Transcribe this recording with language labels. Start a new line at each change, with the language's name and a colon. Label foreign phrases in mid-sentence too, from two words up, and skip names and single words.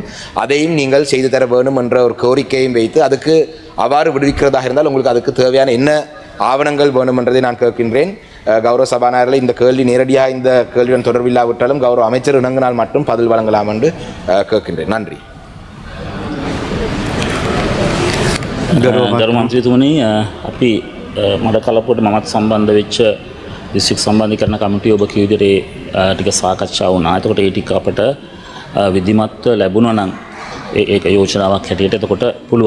Tamil: அதையும் நீங்கள் செய்து தர வேண்டும் என்ற ஒரு கோரிக்கையும் வைத்து, அதுக்கு அவ்வாறு விடுவிக்கிறதாக இருந்தால் உங்களுக்கு அதுக்கு தேவையான என்ன ஆவணங்கள் வேணும் என்றதை நான் கேட்கின்றேன். கௌரவ சபாநாயகர்களே, இந்த கேள்வி நேரடியாக இந்த கேள்வியுடன் தொடர்பில்லாவிட்டாலும் கௌரவ அமைச்சர் இணங்கினால் மட்டும் பதில் வழங்கலாம் என்று கேட்கின்றேன். நன்றி.
Sinhala: ගරු මන්ත්‍රීතුමනි, අපි මඩකලපුවට මමත් සම්බන්ධ වෙච්ච දිස්ත්‍රික් සම්බන්ධීකරණ කමිටුව ඔබ කිව්ව විදිහට ටික සාකච්ඡා වුණා. එතකොට ඒ ටික අපට විධිමත්ව ලැබුණා නම් ඒක යෝජනාවක් හැටියට එතකොට පුළුවන්.